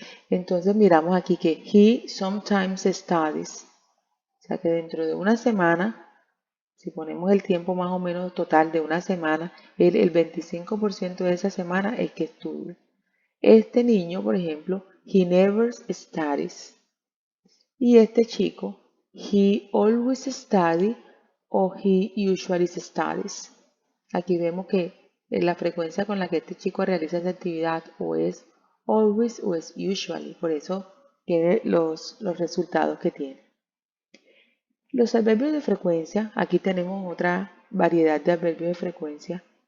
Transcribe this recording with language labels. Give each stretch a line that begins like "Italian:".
Spanish: Entonces miramos aquí que
English: he sometimes studies.
Spanish: O sea que dentro de una semana, si ponemos el tiempo más o menos total de una semana, el 25% de esa semana es que estudia. Este niño, por ejemplo,
English: he never studies.
Spanish: Y este chico,
English: he always studies
Spanish: o
English: he usually studies.
Spanish: Aquí vemos que la frecuencia con la que este chico realiza esa actividad o es always o es usually. Por eso tiene los resultados que tiene. Los adverbios de frecuencia, aquí tenemos otra variedad de adverbios de frecuencia.